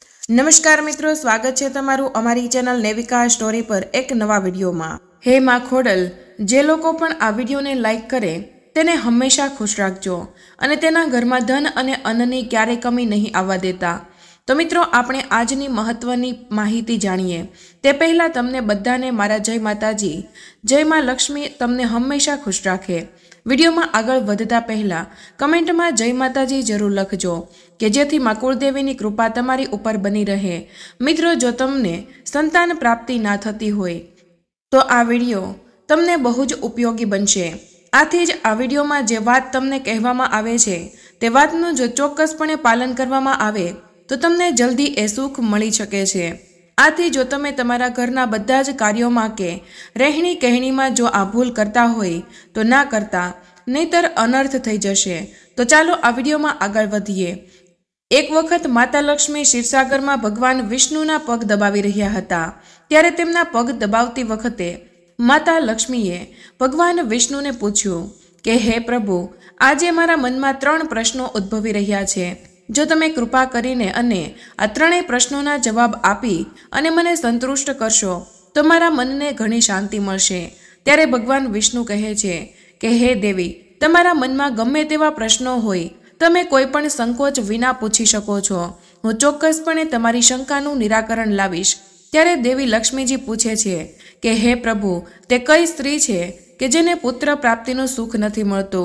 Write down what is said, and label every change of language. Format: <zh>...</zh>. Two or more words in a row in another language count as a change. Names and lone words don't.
<gu>નમસ્કાર મિત્રો, સ્વાગત હૈ તમારુ અમારી ચેનલ નેવિકા સ્ટોરી પર એક નવા વિડિયો મેં। હે માં ખોડલ, જે લોકો પણ આ વિડિયોને લાઇક કરે તેને હંમેશા ખુશ રાખજો અને તેના ઘર મેં ધન અને અન્નની ક્યારે કમી નહીં આવા દેતા। તો મિત્રો, આપણે આજની મહત્વની માહિતી જાણીએ તે પહેલા તમને બધાને મારા જય માતાજી। જય માં લક્ષ્મી તમને હંમેશા ખુશ રાખે. વિડિયો મેં આગળ વધતા પહેલા કમેન્ટ મેં જય માતાજી જરૂર લખજો કે જેથી માં કુળદેવીની કૃપા તમારી ઉપર બની રહે। મિત્રો, જો તમને સંતાન પ્રાપ્તિ ના થતી હોય તો આ વિડિયો તમને બહુજ ઉપયોગી બનશે। આથી જ આ વિડિયો મેં જે વાત તમને કહેવામાં આવે છે તે વાતનું જો ચોક્કસપણે પાલન કરવામાં આવે તો તમને જલ્દી એ સુખ મળી શકે છે। આથી જો તમે તમારા ઘરના બધા જ કાર્યોમાં કે રહેણી કહેણીમાં જો આ ભૂલ કરતા હોય તો ના કરતા, નહીંતર અનર્થ થઈ જશે। તો ચાલો આ વિડિયોમાં આગળ વધીએ। એક વખત માતા લક્ષ્મી ક્ષીરસાગરમાં ભગવાન વિષ્ણુના પગ દબાવી રહ્યા હતા। ત્યારે તેમના પગ દબાવતી વખતે માતા લક્ષ્મીએ ભગવાન વિષ્ણુને પૂછ્યું કે હે પ્રભુ, આજે મારા મનમાં 3 પ્રશ્નો ઉદ્ભવી રહ્યા છે। જો તમે કૃપા કરીને અને આ 3 પ્રશ્નોના જવાબ આપી અને મને સંતુષ્ટ કરશો તો મારા મનને ઘણી શાંતિ મળશે। ત્યારે ભગવાન વિષ્ણુ કહે છે કે હે દેવી, તમારા મનમાં ગમે તેવા પ્રશ્નો હોય તમે કોઈપણ સંકોચ વિના પૂછી શકો છો। હું ચોક્કસપણે તમારી શંકાનું નિરાકરણ લાવીશ। ત્યારે દેવી લક્ષ્મીજી પૂછે છે કે હે પ્રભુ, તે કઈ સ્ત્રી છે કે જેને પુત્ર પ્રાપ્તિનું સુખ નથી મળતું।</gu>